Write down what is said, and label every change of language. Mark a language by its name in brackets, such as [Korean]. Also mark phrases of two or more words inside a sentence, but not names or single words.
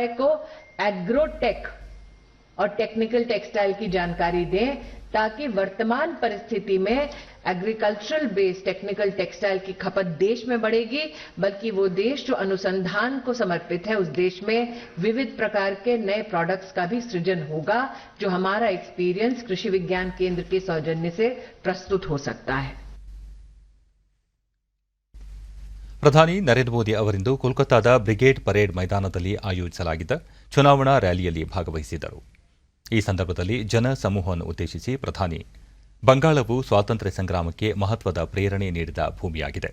[Hindi] को एग्रोटेक और [English] technical textile [Hindi] की जानकारी दें ताकि वर्तमान परिस्थिति में [English] agricultural based technical textile [Hindi] की खपत देश में बढ़ेगी, बल्कि वो देश जो अनुसंधान को समर्पित है उस देश में विविध प्रकार के नए प्रोडक्ट्स का भी सृजन होगा, जो हमारा एक्सपीरियंस कृषि विज्ञान केंद्र के सौजन्य से प्रस्तुत हो सकता है. [Kannada] ಪ್ರಧಾನಿ ನರೇಂದ್ರ ಮೋದಿ ಅವರಿಂದು ಕೋಲ್ಕತ್ತಾದ ಬ್ರಿಗೇಡ್ ಪರೇಡ್ ಮೈದಾನದಲ್ಲಿ ಆಯೋಜಿಸಲಾಗಿದ್ದ ಚುನಾವಣಾ ರ್ಯಾಲಿಯಲ್ಲಿ ಭಾಗವಹಿಸಿದ್ದರು. ಈ ಸಂದರ್ಭದಲ್ಲಿ ಜನ ಸಮೂಹವನ್ನು ಉದ್ದೇಶಿಸಿ ಪ್ರಧಾನಿ, ಬಂಗಾಳವು ಸ್ವಾತಂತ್ರ್ಯ ಸಂಗ್ರಾಮಕ್ಕೆ ಮಹತ್ವದ ಪ್ರೇರಣೆ ನೀಡಿದ ಭೂಮಿಯಾಗಿದೆ.